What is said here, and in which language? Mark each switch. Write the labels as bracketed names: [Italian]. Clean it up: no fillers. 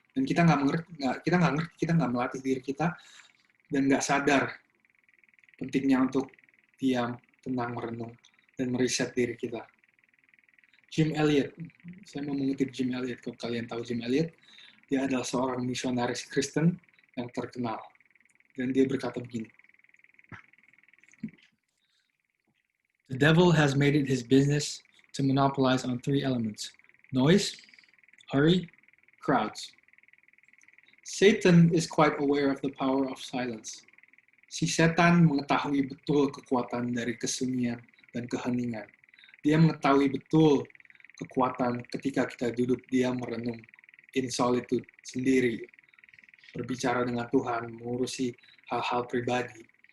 [Indonesian] Dan kita nggak ngerti, kita nggak melatih diri kita, dan nggak sadar pentingnya untuk diam, tenang, merenung, dan meriset diri kita. Jim Elliot, saya mau mengutip Jim Elliot, kalau kalian tahu Jim Elliot, dia adalah seorang misionaris Kristen yang terkenal. Dan dia berkata begini, [English] "The devil has made it his business to monopolize on 3 elements: noise, hurry, crowds. Satan is quite aware of the power of silence." [Indonesian] Si setan mengetahui betul kekuatan dari kesunyian dan keheningan. Dia mengetahui betul kekuatan ketika kita duduk diam merenung [English] in solitude [Indonesian] sendiri, berbicara dengan Tuhan, mengurusi hal-hal pribadi.